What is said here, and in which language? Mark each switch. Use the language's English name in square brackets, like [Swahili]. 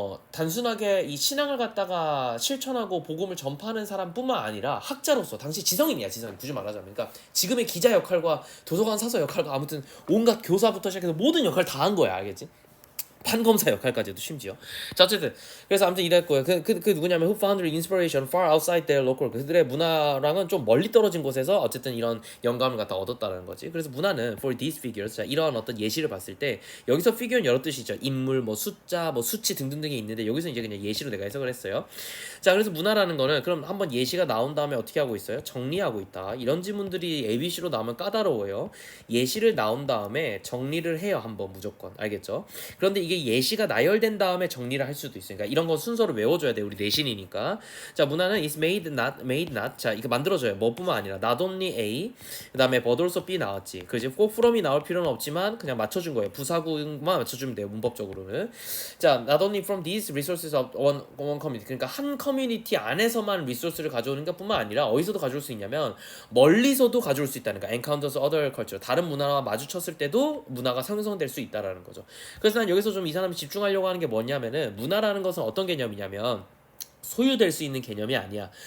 [Korean] 단순하게 이 신앙을 갖다가 실천하고 복음을 전파하는 사람뿐만 아니라 학자로서 당시 지성인이야. 지성인 굳이 말하자면 그러니까 지금의 기자 역할과 도서관 사서 역할과 아무튼 온갖 교사부터 시작해서 모든 역할 다 한 거야. 알겠지? 판검사 역할까지도 심지어. 자 어쨌든 그래서 아무튼 이랬고요. 그 누구냐면 [English] who found their inspiration far outside their local. [Korean] 그들의 문화랑은 좀 멀리 떨어진 곳에서 어쨌든 이런 영감을 갖다 얻었다는 거지. 그래서 문화는 [English] for these figures, [Korean] 자 이러한 어떤 예시를 봤을 때 여기서 figure는 여러 뜻이죠. 인물, 뭐 숫자, 뭐 수치 등등등이 있는데 여기서 이제 그냥 예시로 내가 해석을 했어요. 자 그래서 문화라는 거는 그럼 한번 예시가 나온 다음에 어떻게 하고 있어요? 정리하고 있다. 이런 지문들이 ABC로 나오면 까다로워요. 예시를 나온 다음에 정리를 해요. 한번 무조건. 알겠죠? 그런데 이게 예시가 나열된 다음에 정리를 할 수도 있으니까 이런 건 순서를 외워줘야 돼. 우리 내신이니까. 자 문화는 [English] is made not. [Korean] 자 이거 만들어줘요. 뭐뿐만 아니라 [English] not only A [Korean] 그 다음에 [English] but also B [Korean] 나왔지. 그지? 꼭 from이 나올 필요는 없지만 그냥 맞춰준 거예요. 부사구만 맞춰주면 돼요. 문법적으로는. 자 [English] not only from these resources of one community. [Korean] 그러니까 한 커뮤니티 안에서만 리소스를 가져오는 것뿐만 아니라 어디서도 가져올 수 있냐면 멀리서도 가져올 수 있다는 거야. [English] encounters other culture. [Korean] 다른 문화와 마주쳤을 때도 문화가 형성될 수 있다라는 거죠. 그래서 난 여기서 좀 이 사람이 집중하려고 하는 게 뭐냐면은 문화라는 것은 어떤 개념이냐면 소유될 수 있는 개념이 아니야.